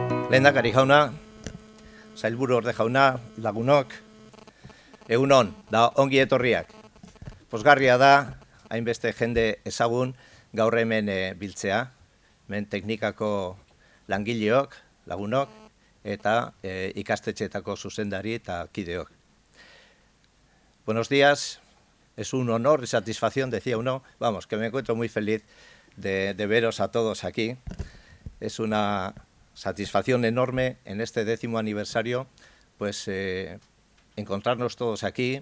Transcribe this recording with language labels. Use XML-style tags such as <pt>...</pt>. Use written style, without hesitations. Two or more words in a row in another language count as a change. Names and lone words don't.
<eu>Lehendakari jauna, sailburu orde jauna, lagunok, egun on, da ongi etorriak. Pozgarria da, hainbeste jende ezagun gaur hemen biltzea, hemen teknikako langileok, lagunok, eta ikastetxeetako zuzendari eta kideok.</eu> <es>Buenos días, es un honor y satisfacción, decía uno, vamos, que me encuentro muy feliz de veros a todos aquí. Es una satisfacción enorme en este 10º aniversario, pues encontrarnos todos aquí.</es>